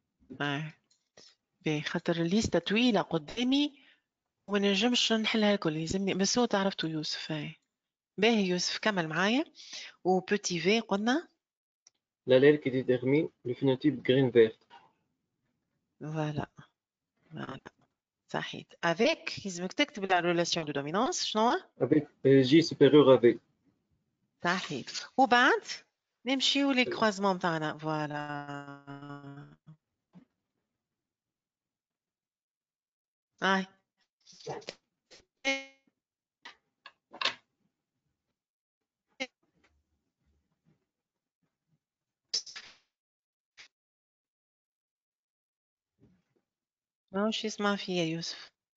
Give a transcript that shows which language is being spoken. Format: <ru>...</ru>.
<ar>باهي خاطر الليسته طويله قدامي وما نجمش نحلها الكل. يلزمني بس هو تعرفتوا يوسف. هاي باهي يوسف كمل معايا. و بوتي في قلنا</ar> <fr>l'allèle qui détermine le phénotype graine verte.</fr> <ar>Voilà. صحيت.</ar> <fr>avec</fr> <ar>يلزمك تكتب</ar> <fr>la relation de dominance شنو؟ avec J supérieur à V.</fr> <ar>صحيت. وبعد نمشيو لي كروازمون تاعنا. فوالا هاي ماهوش يسمع فيا يوسف.</ar>